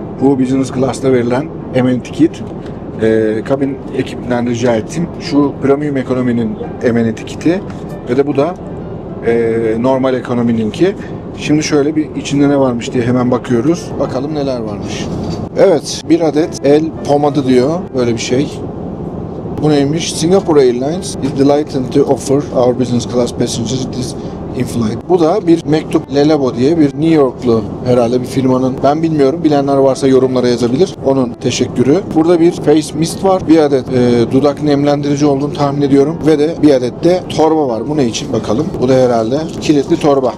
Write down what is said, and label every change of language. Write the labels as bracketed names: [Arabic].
[Turkish] Bu Business Class'ta verilen amenity kit. Kabin ekibinden rica ettim. Şu Premium Ekonomi'nin amenity kiti ve de bu da normal ekonomininki. Şimdi şöyle bir içinde ne varmış diye hemen bakıyoruz. Bakalım neler varmış. Evet, bir adet el pomadı diyor. Böyle bir şey. Bu neymiş? [English] Singapore Airlines is delighted to offer our business class passengers this in-flight. [Turkish] Bu da bir mektup Lelabo diye bir New Yorklu herhalde bir firmanın, ben bilmiyorum, bilenler varsa yorumlara yazabilir. Onun teşekkürü. Burada bir face mist var. Bir adet dudak nemlendirici olduğunu tahmin ediyorum. Ve de bir adet de torba var. Bu ne için bakalım. Bu da herhalde kilitli torba.